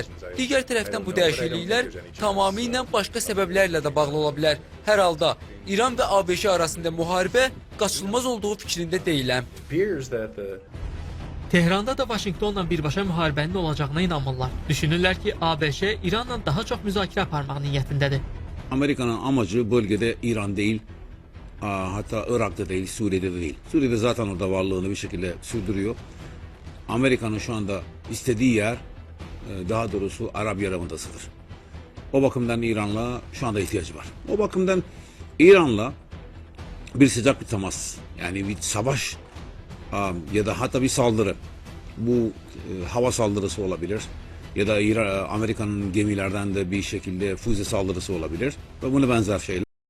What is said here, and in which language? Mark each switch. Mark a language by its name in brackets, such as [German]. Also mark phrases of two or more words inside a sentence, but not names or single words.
[Azerbaijani] Digər tərəfdən bu dəyişikliklər tamamilə başqa səbəblərlə də bağlı ola bilər. Hər halda İran və ABŞ arasında müharibə qaçılmaz olduğu fikrində deyiləm. Tehranda da Vaşinqtonla birbaşa müharibənin olacağına inanmırlar. Düşünürlər ki, ABŞ İranla daha çox müzakirə aparmaq niyyətindədir. [Turkish] Amerika'nın amacı bölgede İran değil, hatta Irak'ta değil, Suriye'de de değil. Suriye'de zaten orada varlığını bir şekilde sürdürüyor. Amerika'nın şu anda istediği yer, daha doğrusu Arap Yarımadası'dır. O bakımdan İran'la şu anda ihtiyacı var. O bakımdan İran'la bir sıcak bir temas, yani bir savaş ya da hatta bir saldırı, bu hava saldırısı olabilir ya da Amerika'nın gemilerden de bir şekilde füze saldırısı olabilir ve buna benzer şeyler.